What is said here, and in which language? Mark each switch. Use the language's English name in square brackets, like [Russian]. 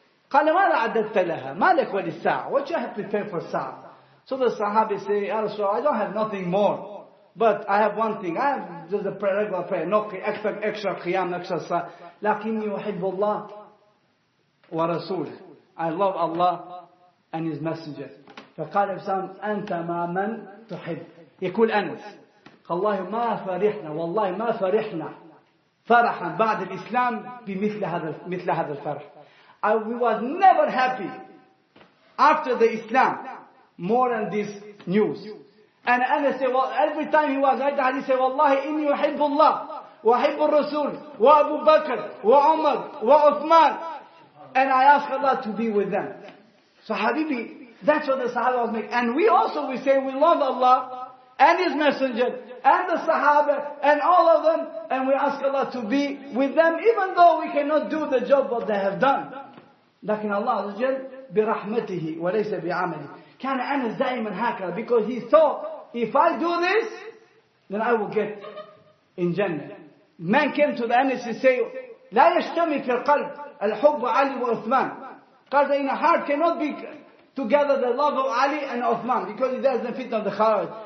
[Arabic] قال ماذا عددت لها؟ ما لك وللساعة? [English] What you have prepared for Sa'a? So the Sahabi say, Ya Rasulullah, I don't have nothing more. But I have one thing. I have just a regular prayer. No extra Qiyam, extra Sa'a. [Arabic] لكني أحب الله ورسوله. [English] I love Allah and His Messenger. [Arabic] فقال ابسام أنت مع من تحب. يقول أنس والله ما فرحنا والله ما فرحنا فرحا بعد الإسلام مثل هذا الفرح. [English] We was never happy after the Islam more than this news. And Anas said, well, every time he was right, he said, [Arabic] والله إني أحب الله وأحب الرسول وأبو بكر وعمر وعثمان. [English] And I ask Allah to be with them. So Habibi, that's what the Sahaba was making. And we also, we say we love Allah and His Messenger and the Sahaba and all of them. And we ask Allah to be with them even though we cannot do the job what they have done. [Arabic] لكن الله عز وجل برحمته وليس بعمله. كان أنس دائما هكذا [English] because he thought if I do this then I will get in Jannah. Man came to the Anas and say [Arabic] لا يجتمع في القلب الحب علي وعثمان. [English] Because in a heart cannot be together the love of Ali and Uthman because there's the fitna of the Khawarij.